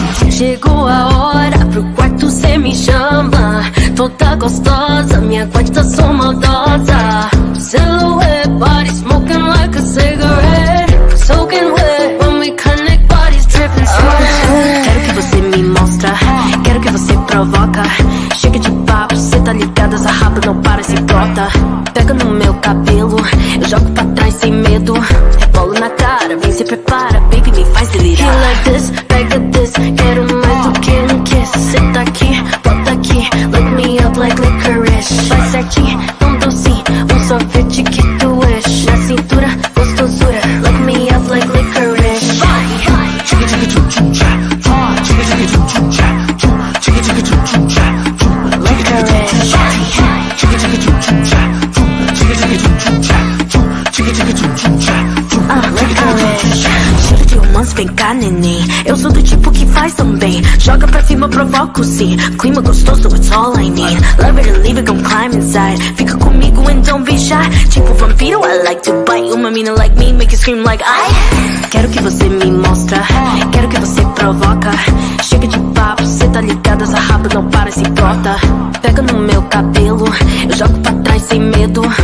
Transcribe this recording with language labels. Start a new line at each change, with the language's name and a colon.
Portuguese: Chegou a hora pro quarto, cê me chama. Toda gostosa, minha quarta sou maldosa.
English: Silhouette, body smoking like a cigarette. Soaking wet, when we connect, bodies dripping sweat.
Portuguese: Quero que você me mostra, quero que você provoca. Chega de papo, cê tá ligada, essa raba não para, se brota. Pega no meu cabelo, eu jogo pra trás sem medo. Rebolo na cara, vem se prepara, baby, me faz delirar.
English: He like this,
Portuguese: pega
English: this,
Portuguese: quero mais do que
English: kiss.
Portuguese: Senta aqui, bota aqui,
English: lick me up like licorice.
Portuguese: Vai certinho, docinho, sorvete que tu
English: wish.
Portuguese: Na cintura, gostosura,
English: lick me up like licorice.
Portuguese: Vai, vai. Cheiro de romance, vem cá, neném. Eu sou do tipo que faz também. Joga pra cima, provoca sim. Clima gostoso,
English: it's all I need. Love it and leave it, come climb inside.
Portuguese: Fica comigo
English: and don't be shy.
Portuguese: Tipo vampiro,
English: I like to bite.
Portuguese: Uma mina
English: like me, make you scream like I.
Portuguese: Quero que você me mostra, quero que você provoca. Chega de papo, cê tá ligada, essa raba não para, se brota. Pega no meu cabelo, eu jogo pra trás sem medo.